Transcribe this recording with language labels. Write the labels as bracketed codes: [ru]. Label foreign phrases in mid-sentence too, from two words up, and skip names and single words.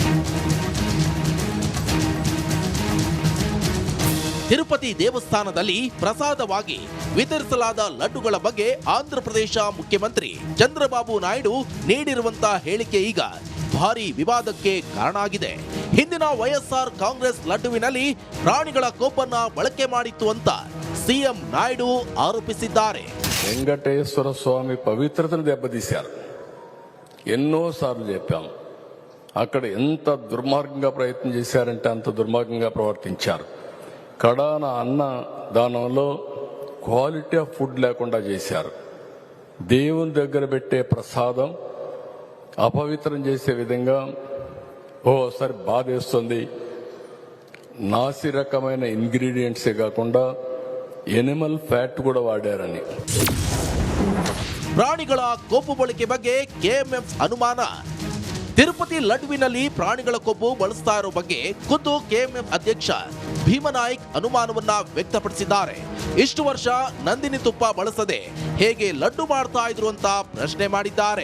[kn] ತಿರುಪತಿ ದೇವಸ್ಥಾನದಲ್ಲಿ ಪ್ರಸಾದವಾಗಿ ವಿತರಿಸಲಾದ ಲಡ್ಡುಗಳ ಬಗ್ಗೆ ಆಂಧ್ರಪ್ರದೇಶ ಮುಖ್ಯಮಂತ್ರಿ ಚಂದ್ರಬಾಬು ನಾಯ್ಡು ನೀಡಿರುವಂತಹ ಹೇಳಿಕೆ ಈಗ ಭಾರಿ ವಿವಾದಕ್ಕೆ ಕಾರಣ ಆಗಿದೆ. ಹಿಂದಿನ ವೈಎಸ್ಆರ್ ಕಾಂಗ್ರೆಸ್ ಲಡ್ಡುವಿನಲ್ಲಿ ಪ್ರಾಣಿಗಳ ಕೊಬ್ಬನ್ನ ಬಳಕೆ ಮಾಡಿತ್ತು ಅಂತ ಸಿಎಂ ನಾಯ್ಡು ఆరోపిಸಿದ್ದಾರೆ. [te] వెంకటేశ్వర స్వామి పవిత్రతను దెబ్బతీశారు. ఎన్నోసార్లు చెప్పాం. అక్కడ ఎంత దుర్మార్గంగా ప్రయత్నం చేశారంటే అంత దుర్మార్గంగా ప్రవర్తించారు. కడాన అన్న దానంలో [en] quality of food [te] లేకుండా చేశారు. దేవుని దగ్గర పెట్టే ప్రసాదం అపవిత్రం చేసే విధంగా ఓసారి బాధేస్తుంది. నాసి రకమైన ఇంగ్రీడియంట్సే కాకుండా [en] animal fat [te] కూడా వాడారని. [kn] ಪ್ರಾಣಿಗಳ ಕೊಬ್ಬು ಬಳಕೆ ಬಗ್ಗೆ ಕೆಎಂಎಫ್ ಅನುಮಾನ. ತಿರುಪತಿ ಲಡ್ಡುವಿನಲ್ಲಿ ಪ್ರಾಣಿಗಳ ಕೊಬ್ಬು ಬಳಸ್ತಾ ಇರೋ ಬಗ್ಗೆ ಖುದ್ದು ಕೆಎಂಎಫ್ ಅಧ್ಯಕ್ಷ ಭೀಮನಾಯ್ಕ್ ಅನುಮಾನವನ್ನ ವ್ಯಕ್ತಪಡಿಸಿದ್ದಾರೆ. ಇಷ್ಟು ವರ್ಷ ನಂದಿನಿ ತುಪ್ಪ ಬಳಸದೆ ಹೇಗೆ ಲಡ್ಡು ಮಾಡ್ತಾ ಇದ್ರು ಅಂತ ಪ್ರಶ್ನೆ ಮಾಡಿದ್ದಾರೆ.